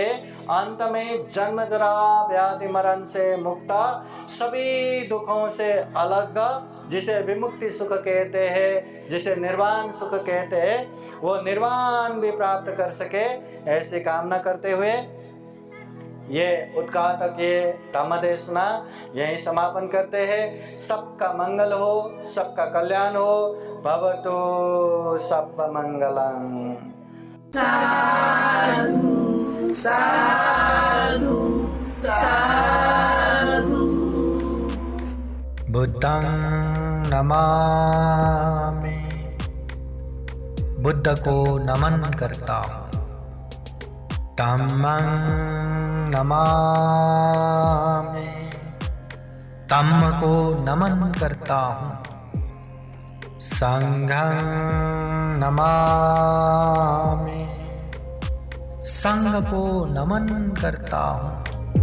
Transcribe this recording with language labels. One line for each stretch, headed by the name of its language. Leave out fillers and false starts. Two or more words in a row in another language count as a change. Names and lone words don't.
Hindi: अंत में जन्म जरा व्याधि मरण से मुक्त, सभी दुखों से अलग, जिसे विमुक्ति सुख कहते हैं, जिसे निर्वाण सुख कहते हैं, वो निर्वाण भी प्राप्त कर सके, ऐसी कामना करते हुए ये उद्घाटक ये धम्म देशना यहीं समापन करते हैं। सबका मंगल हो, सबका कल्याण हो।
Pali: भवतु सब मंगलम्। साधु साधु साधु। बुद्धं नमामि,
Hindi: बुद्ध को नमन करता हूँ।
Pali: धम्मं नमामि,
Hindi: धम्म को नमन करता हूँ।
Pali: संघं नमामि,
Hindi: संघ को नमन करता हूँ।